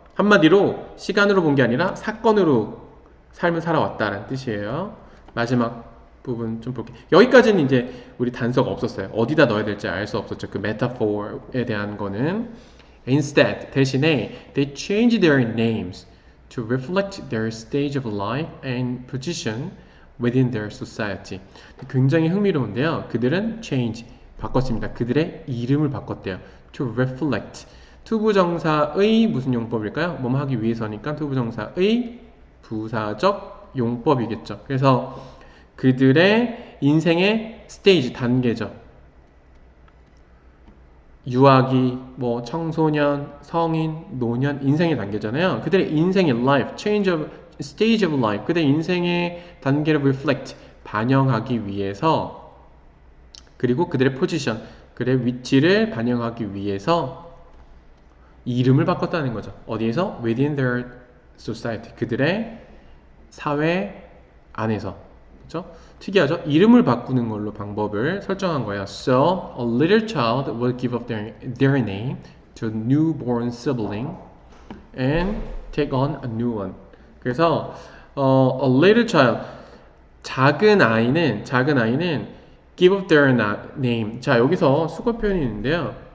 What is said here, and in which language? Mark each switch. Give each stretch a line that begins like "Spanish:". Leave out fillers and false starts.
Korean: 한마디로 시간으로 본 게 아니라 사건으로 삶을 살아왔다는 뜻이에요. 마지막 부분 좀 볼게요. 여기까지는 이제 우리 단서가 없었어요. 어디다 넣어야 될지 알 수 없었죠. 그 메타포에 대한 거는.
English: Instead,
Korean: 대신에
English: they changed their names to reflect their stage of life and position within their society.
Korean: 굉장히 흥미로운데요. 그들은 change, 바꿨습니다. 그들의 이름을 바꿨대요.
English: To reflect.
Korean: 투부정사의 무슨 용법일까요? 뭐뭐 하기 위해서니까 투부정사의 부사적 용법이겠죠. 그래서 그들의 인생의 스테이지, 단계죠. 유아기, 뭐 청소년, 성인, 노년, 인생의 단계잖아요. 그들의 인생의
English: life, stage of life,
Korean: 그들의 인생의 단계를 reflect, 반영하기 위해서, 그리고 그들의 포지션, 그들의 위치를 반영하기 위해서 이름을 바꿨다는 거죠. 어디에서?
English: Within their society,
Korean: 그들의 사회 안에서. 그렇죠? 특이하죠? 이름을 바꾸는 걸로 방법을 설정한 거예요.
English: So, a little child will give up their name to a newborn sibling and take on a new one.
Korean: 그래서
English: a little child,
Korean: 작은 아이는
English: give up their name.
Korean: 자, 여기서 수거 표현이 있는데요.